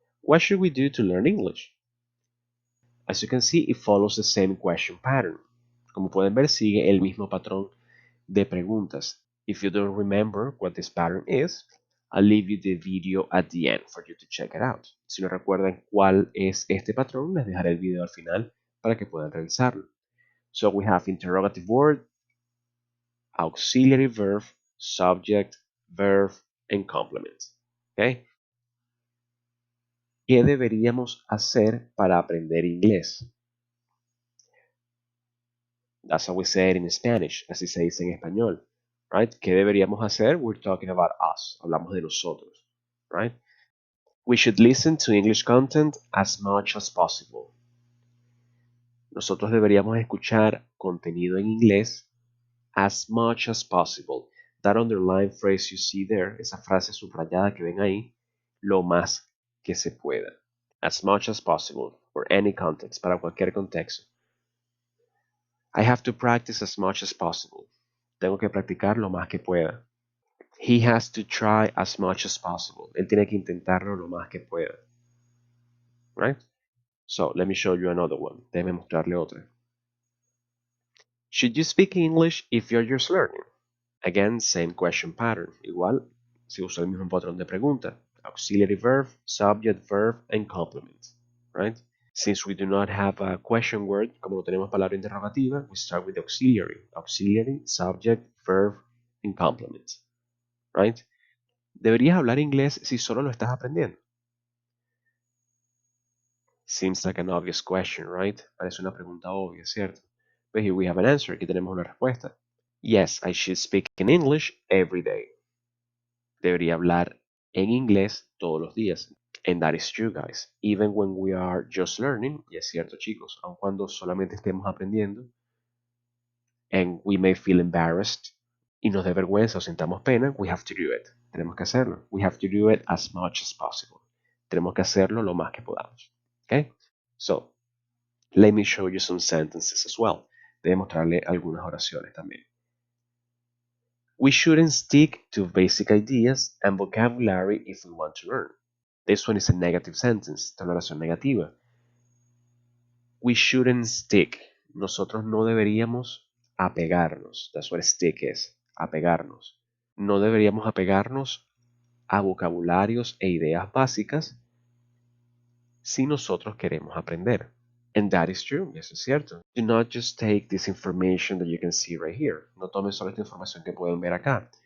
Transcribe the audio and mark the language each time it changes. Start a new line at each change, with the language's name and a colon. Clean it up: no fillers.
English: What should we do to learn English? As you can see, it follows the same question pattern.
Spanish: Como pueden ver, sigue el mismo patrón de preguntas.
English: If you don't remember what this pattern is, I'll leave you the video at the end for you to check it out.
Spanish: Si no recuerdan cuál es este patrón, les dejaré el video al final para que puedan revisarlo.
English: So we have interrogative word, auxiliary verb, subject, verb, and complement. Okay?
Spanish: ¿Qué deberíamos hacer para aprender inglés?
English: That's how we say it in Spanish,
Spanish: así se dice en español,
English: right?
Spanish: ¿Qué deberíamos hacer?
English: We're talking about us,
Spanish: hablamos de nosotros,
English: right? We should listen to English content as much as possible.
Spanish: Nosotros deberíamos escuchar contenido en inglés
English: as much as possible. That underlined phrase you see there,
Spanish: esa frase subrayada que ven ahí, lo más que se pueda.
English: As much as possible, for any context,
Spanish: para cualquier contexto.
English: I have to practice as much as possible.
Spanish: Tengo que practicar lo más que pueda.
English: He has to try as much as possible.
Spanish: Él tiene que intentarlo lo más que pueda.
English: Right? So, let me show you another one.
Spanish: Déjeme mostrarle otra.
English: Should you speak English if you're just learning? Again, same question pattern.
Spanish: Igual, se usa el mismo patrón de pregunta.
English: Auxiliary verb, subject, verb, and complement. Right? Since we do not have a question word,
Spanish: como no tenemos palabra interrogativa,
English: we start with auxiliary. Auxiliary, subject, verb, and complement. Right?
Spanish: ¿Deberías hablar inglés si solo lo estás aprendiendo?
English: Seems like an obvious question, right?
Spanish: Parece una pregunta obvia, ¿cierto?
English: But here we have an answer.
Spanish: Aquí tenemos una respuesta.
English: Yes, I should speak in English every day.
Spanish: Debería hablar en inglés todos los días.
English: And that is true, guys. Even when we are just learning,
Spanish: y es cierto, chicos, aun cuando solamente estemos aprendiendo,
English: and we may feel embarrassed,
Spanish: y nos dé vergüenza o sintamos pena,
English: we have to do it.
Spanish: Tenemos que hacerlo.
English: We have to do it as much as possible.
Spanish: Tenemos que hacerlo lo más que podamos.
English: Okay? So, let me show you some sentences as well.
Spanish: Debo mostrarle algunas oraciones también.
English: We shouldn't stick to basic ideas and vocabulary if we want to learn. This one is a negative sentence,
Spanish: esta es una oración negativa.
English: We shouldn't stick.
Spanish: Nosotros no deberíamos apegarnos.
English: That's what stick is,
Spanish: apegarnos. No deberíamos apegarnos a vocabularios e ideas básicas si nosotros queremos aprender.
English: And that is true,
Spanish: eso es cierto.
English: Do not just take this information that you can see right here.
Spanish: No tomen solo esta información que pueden ver acá.